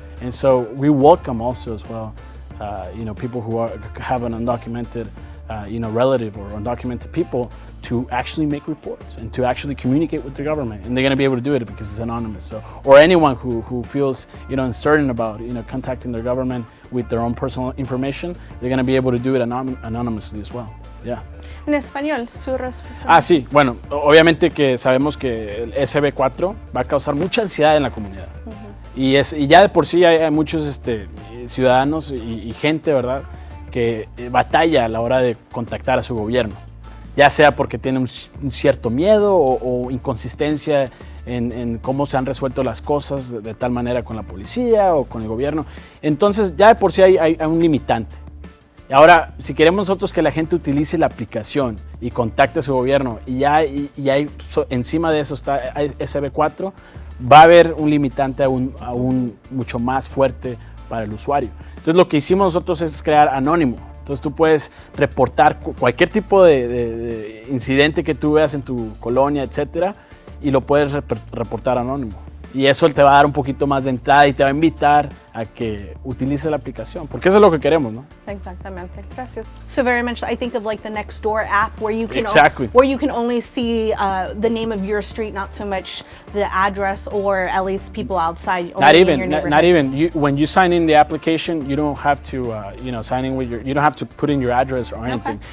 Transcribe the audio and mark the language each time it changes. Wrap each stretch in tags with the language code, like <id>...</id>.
<en>And so we welcome also as well people who have an undocumented, relative or undocumented people to actually make reports and to actually communicate with the government. And they're going to be able to do it because it's anonymous. So, or anyone who feels, uncertain about, contacting their government with their own personal information, they're going to be able to do it anonymously as well. Yeah.</en> <es>En español, su respuesta. Sí, bueno, obviamente que sabemos que el SB4 va a causar mucha ansiedad en la comunidad. Y ya de por sí hay muchos ciudadanos y gente, ¿verdad?, que batalla a la hora de contactar a su gobierno, ya sea porque tiene un cierto miedo o inconsistencia en cómo se han resuelto las cosas de tal manera con la policía o con el gobierno. Entonces ya de por sí hay un limitante. Ahora, si queremos nosotros que la gente utilice la aplicación y contacte a su gobierno y encima de eso está SB4, va a haber un limitante aún mucho más fuerte para el usuario. Entonces lo que hicimos nosotros es crear anónimo. Entonces tú puedes reportar cualquier tipo de incidente que tú veas en tu colonia, etcétera, y lo puedes reportar anónimo. Y eso te va a dar un poquito más de entrada y te va a invitar a que utilices la aplicación, porque eso es lo que queremos, ¿no? Exactamente. Gracias.</es> <en>So very much, I think of like the Nextdoor app where you can Exactly. you can only see the name of your street, not so much the address or at least people outside. Not in your even. neighborhood. When you sign in the application, you don't have to sign in with you don't have to put in your address or anything.</en>